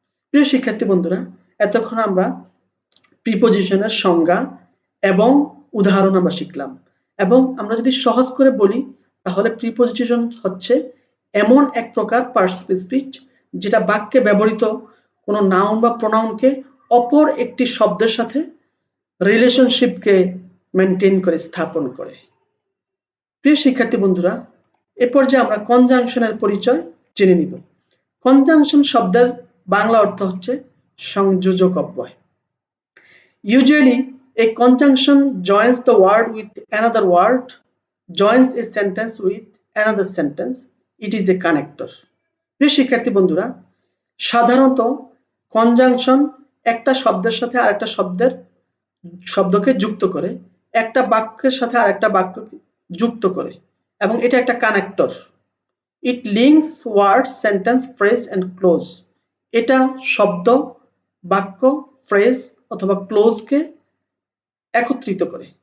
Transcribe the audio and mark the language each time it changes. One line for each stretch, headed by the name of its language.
Bangla: প্রিয় শিক্ষার্থী বন্ধুরা, এতক্ষণ আমরা প্রিপজিশনের সংজ্ঞা এবং উদাহরণ আমরা শিখলাম, এবং আমরা যদি সহজ করে বলি তাহলে প্রিপজিশন হচ্ছে এমন এক প্রকার পার্টস অফ স্পিচ যেটা বাক্যে ব্যবহৃত কোনো নাউন বা প্রোনাউনকে অপর একটি শব্দের সাথে রিলেশনশিপকে মেনটেন করে, স্থাপন করে। প্রিয় শিক্ষার্থী বন্ধুরা, এ পর্যায়ে আমরা কনজাংশনের পরিচয় জেনে নিব। কনজাংশন শব্দের বাংলা অর্থ হচ্ছে সংযোজক অব্যয়।
English: Usually, a conjunction joins the word with another word, joins a sentence with another sentence. It is a connector.
Bangla: প্রিয় শিক্ষার্থী বন্ধুরা, সাধারণত কনজাংশন একটা শব্দের সাথে আরেকটা শব্দকে যুক্ত করে, একটা বাক্যের সাথে আরেকটা বাক্যকে যুক্ত করে, এবং এটা একটা connector.
English: It links words, sentence, phrase and clause.
Bangla: এটা শব্দ, বাক্য, ফ্রেজ অথবা ক্লোজকে একত্রিত করে।